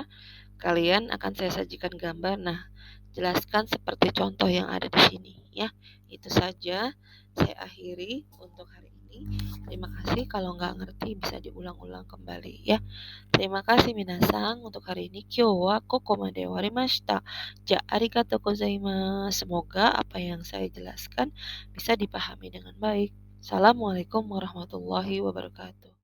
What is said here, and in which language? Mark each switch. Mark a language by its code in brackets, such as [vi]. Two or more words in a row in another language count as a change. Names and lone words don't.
[id] Kalian akan saya sajikan gambar. Nah, jelaskan seperti contoh yang ada di sini ya. Itu saja saya akhiri untuk hari ini. Terima kasih, kalau nggak ngerti bisa diulang-ulang kembali ya. Terima kasih minasang untuk hari ini. [ja] 今日はここまで終わりました. じゃありがとうございます. [id] Semoga apa yang saya jelaskan bisa dipahami dengan baik. [ar] السلام عليكم ورحمة الله وبركاته.